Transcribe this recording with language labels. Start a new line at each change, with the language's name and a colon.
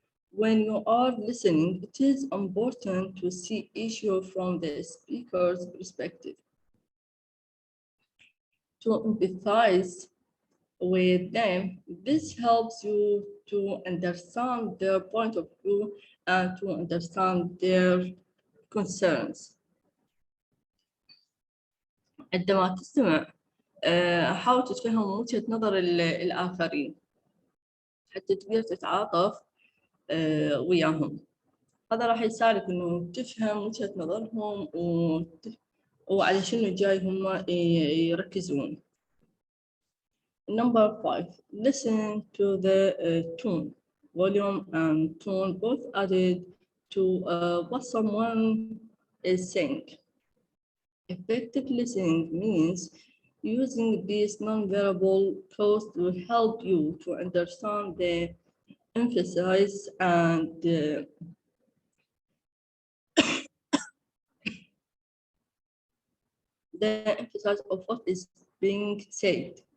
English: When you are listening, it is important to see issue from the speaker's perspective. To empathize with them, this helps you to understand their point of view and to understand their concerns.
Arabic: عندما تستمع حاول تتفهم وجهة نظر الآخرين حتى تقدر تتعاطف وياهم. هذا راح يساعدك إنه تفهم وجهة نظرهم وعلى شنو جاي هم يركزون.
English: Number five, listen to the tone, volume and tone both added to what someone is saying. Effective listening means using these non-verbal cues to help you to understand the emphasis and the emphasis of what is being said.